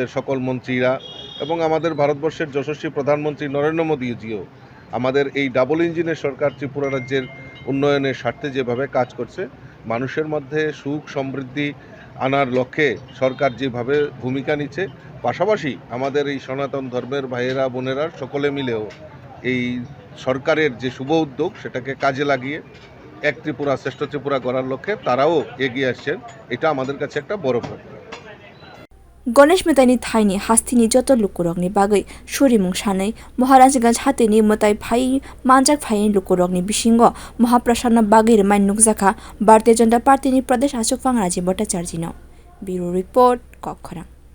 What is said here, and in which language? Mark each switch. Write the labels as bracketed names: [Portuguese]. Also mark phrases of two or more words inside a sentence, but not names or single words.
[Bangla] সকল মন্ত্রীরা এবং আমাদের ভারতবর্ষের যশস্বী প্রধানমন্ত্রী নরেন্দ্র মোদীজিও আমাদের এই ডাবল ইঞ্জিনের সরকার ত্রিপুরা রাজ্যের উন্নয়নের স্বার্থে যেভাবে কাজ করছে মানুষের মধ্যে সুখ সমৃদ্ধি আনার লক্ষ্যে সরকার যেভাবে ভূমিকা নিচ্ছে পাশাপাশি আমাদের এই সনাতন ধর্মের ভাইয়েরা বোনেরা সকলে মিলেও এই সরকারের যে শুভ উদ্যোগ সেটাকে কাজে লাগিয়ে এক ত্রিপুরা শ্রেষ্ঠ ত্রিপুরা গড়ার লক্ষ্যে তারাও এগিয়ে আসছেন এটা আমাদের কাছে একটা বড় প্রাপ্তি [Kok Borok] Ganesh metani thaini hastini joto lukurokni bagai surimung sanai Maharajganj hatini matai phai manjak phai lukurokni bisingo Mahaprasana bagai remai nukjaka Bharatiya Janata Party ni Pradesh achukphang Rajiv Bhattacharya no [English] Bureau Report [Kok Borok] Kokkhara